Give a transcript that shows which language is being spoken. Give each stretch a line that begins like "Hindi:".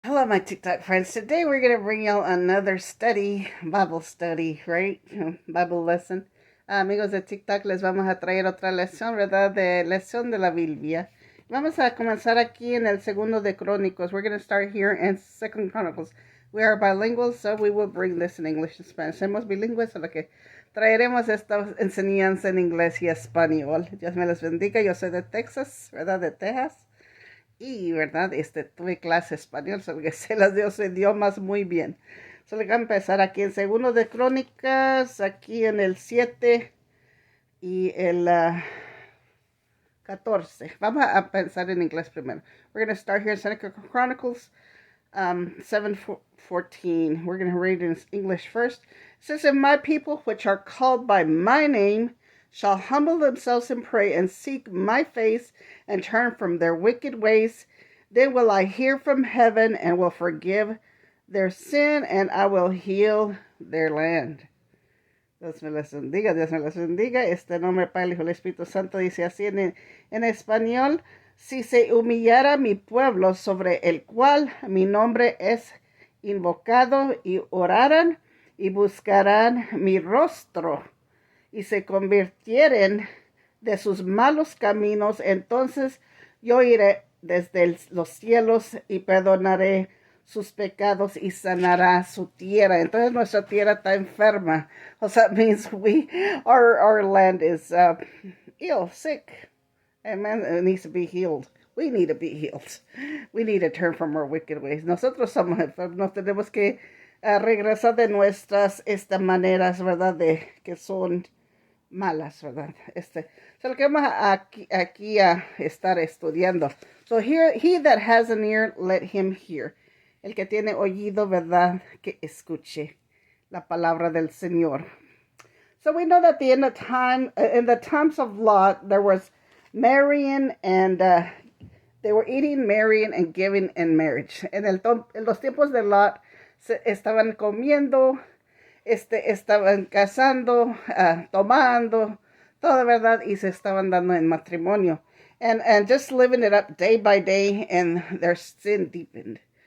English: Hello, my TikTok friends. Today we're going to bring y'all another Bible study, right? Bible lesson.
Spanish: Amigos de TikTok, les vamos a traer otra lección, ¿verdad? Lección de la Biblia. Vamos a comenzar aquí en el segundo de Crónicos.
English: We're going to start here in 2 Chronicles. We are bilingual, so we will bring this in English and Spanish.
Spanish: Somos bilingües, solo que traeremos esta enseñanza en inglés y español. Dios me los bendiga. Yo soy de Texas, ¿verdad? De Texas. Y, ¿verdad? Tuve clase español, solo que sé los dos idiomas muy bien. Solo que voy a empezar aquí en segundo de Crónicas, aquí en el 7 y el 14. Vamos a pensar en inglés primero.
English: We're going to start here in 2 Chronicles 7:14. We're going to read in English first. It says, "If my people, which are called by my name, shall humble themselves and pray and seek my face and turn from their wicked ways, then will I hear from heaven and will forgive their sin and I will heal their land."
Spanish: Dios me les bendiga, Dios me les bendiga. Este nombre Padre, Hijo y Espíritu Santo dice así en español: si se humillara mi pueblo sobre el cual mi nombre es invocado y oraran y buscarán mi rostro y se convirtieren de sus malos caminos, entonces yo iré desde los cielos y perdonaré sus pecados y sanará su tierra. Entonces nuestra tierra está enferma.
English: So that means our land is ill, sick. Amen. It needs to be healed. We need to be healed. We need to turn from our wicked ways.
Spanish: Nosotros somos enfermos. Tenemos que regresar de nuestras maneras, ¿verdad? Que son malas, ¿verdad? So lo que vamos aquí a estar estudiando.
English: So here, he that has an ear, let him hear.
Spanish: El que tiene oído, ¿verdad? Que escuche la palabra del Señor.
English: So we know that in the times of Lot, there was marrying and they were eating, marrying, and giving in marriage.
Spanish: En los tiempos de Lot, estaban comiendo, estaban casando, tomando, toda verdad, y se estaban dando en matrimonio.
English: And just living it up day by day, and their sin deepened.